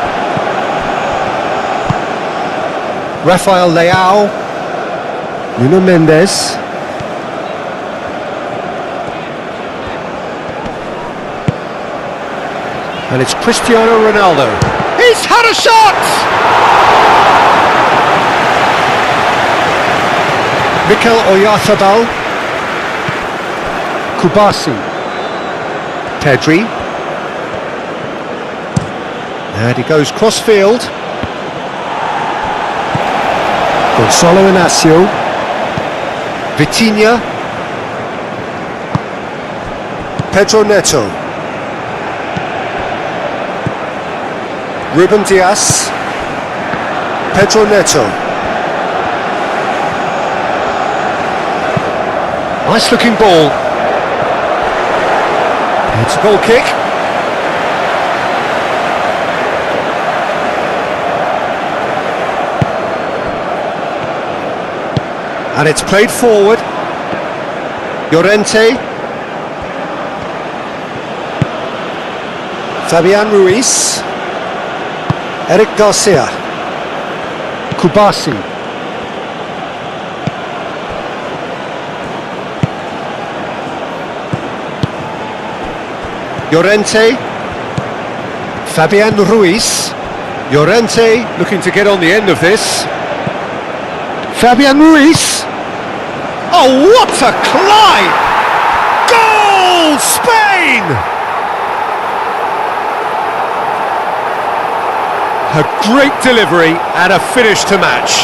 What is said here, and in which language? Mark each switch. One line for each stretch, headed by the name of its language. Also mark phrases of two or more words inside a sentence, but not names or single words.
English: Rafael Leao. Nuno Mendes. And it's Cristiano Ronaldo. He's had a shot! Mikel Oyarzabal. Kubasi. Pedri. And he goes cross-field. Gonçalo Inácio. Vitinha. Pedro Neto. Ruben Dias. Pedro Neto. Nice looking ball. It's a goal kick. And it's played forward. Llorente. Fabian Ruiz. Eric Garcia. Kubasi. Llorente. Fabian Ruiz. Llorente looking to get on the end of this. Fabian Ruiz. Oh, what a climb! Goal, Spain! A great delivery and a finish to match.